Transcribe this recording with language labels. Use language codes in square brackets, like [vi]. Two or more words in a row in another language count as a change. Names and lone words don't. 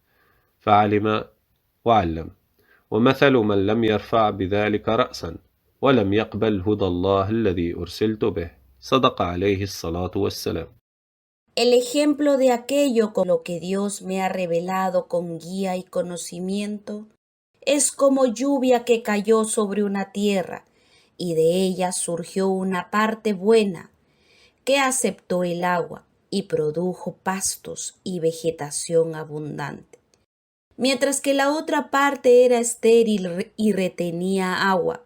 [ar] فعلم وعلم ومثل من لم يرفع بذلك رأسا ولم يقبل هدى الله الذي أرسلت به صدق عليه الصلاة والسلام. [es] El ejemplo de aquello con lo que Dios me ha revelado con guía y conocimiento es como lluvia que cayó sobre una tierra y de ella surgió una parte buena que aceptó el agua y produjo pastos y vegetación abundante, mientras que la otra parte era estéril y retenía agua.